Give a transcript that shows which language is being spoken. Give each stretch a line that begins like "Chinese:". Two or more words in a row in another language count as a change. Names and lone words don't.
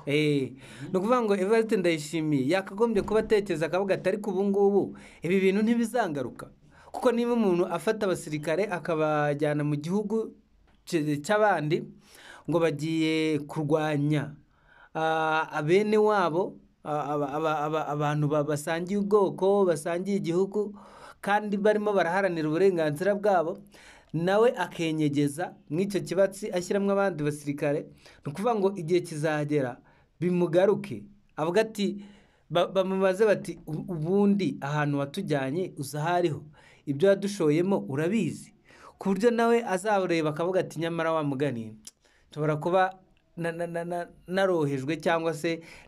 Kinyarwanda: no kuvuga ngo Evariste Ndayishimiye yakagombye kuba atekereza akavuga atari ku bungubu ibi bintu ntibizangaruka kuko niba umuntu afata abasirikare akabajyana mu gihugu cy'abandi ngo bagiye kurwanya abene wabo abantu basangiye ubwoko basangiye igihugu kandi barimo baraharanira uburenganzira bwabo nawe akenyegeza mw'icyo kibatsi ashyiramo abandi basirikare no kuvuga ngo igihe kizagera bimugaruke avuga ati bamubaze bati ubundi ahantu watujyanye uzahariho ibyo yadushoyemo urabizi ku buryo nawe azareba akavuga ati nyamara wa mugani nshobora kuba narohejwe cyangwa se